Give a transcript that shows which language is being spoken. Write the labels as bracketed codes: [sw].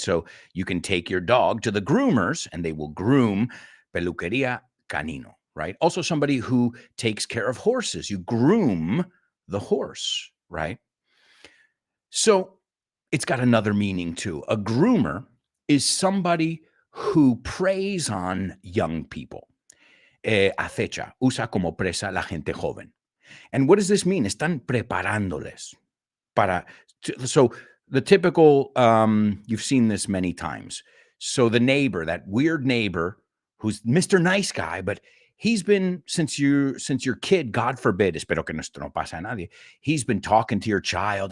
[en] So you can take your dog to the groomers and they will groom, [es] peluquería canino, [en] right? Also somebody who takes care of horses. You groom the horse, right? So it's got another meaning too. A groomer is somebody who preys on young people. [es] Acecha, usa como presa la gente joven. [en] And what does this mean? [es] Están preparándoles [en] so the typical, you've seen this many times. So the neighbor, that weird neighbor who's Mr. Nice Guy, but he's been, since your kid, God forbid, [es] espero que esto no pase a nadie, [en] he's been talking to your child.